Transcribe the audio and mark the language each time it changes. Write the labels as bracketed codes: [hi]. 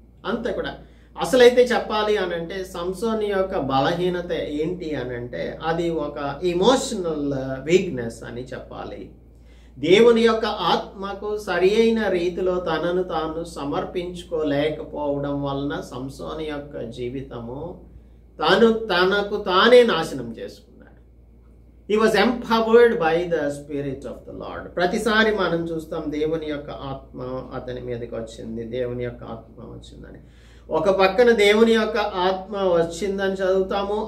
[te] అంతా కూడా అసలైతే చెప్పాలి అనంటే సంసోన్ యొక్క బలహీనత ఏంటి అనంటే అది ఒక ఇమోషనల్ వీక్నెస్ అని చెప్పాలి. దేవుని యొక్క ఆత్మకు సరి అయిన రీతిలో తనను తాను సమర్పించుకోలేకపోవడం వలన సంసోన్ యొక్క జీవితము తనకు తానే నాశనం చేసుకున్నాడు. [en] He was empowered by the Spirit of the Lord. [te] ప్రతిసారి మనం చూస్తాం దేవుని యొక్క ఆత్మ అతని మీదకి వచ్చింది, దేవుని యొక్క ఆత్మ వచ్చిందని. ఒక పక్కన దేవుని యొక్క ఆత్మ వచ్చిందని చదువుతాము.